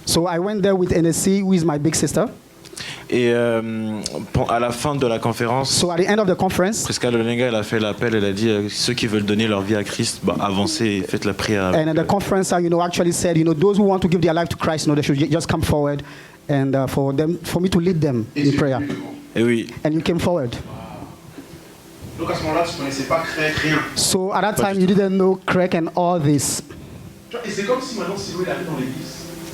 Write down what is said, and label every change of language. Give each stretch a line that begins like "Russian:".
English: So I went there with NSC, who is my big sister.
French: Et à la fin de la conférence,
English: So at the end of the conference,
French: Priska Lolenga, elle a fait l'appel, elle a dit ceux qui veulent donner leur vie à Christ, bah, avancez et faites la prière.
English: and at the conference, you know, actually said, you know, those who want to give their life to Christ, you know, they should just come forward and for me to lead them in prayer.
French: Et oui,
English: And you came forward.
French: Donc à ce moment-là, tu ne connaissais pas rien.
English: So at that time, you didn't know Craig and all this.
French: Et c'est comme si maintenant Siloé allait dans l'église.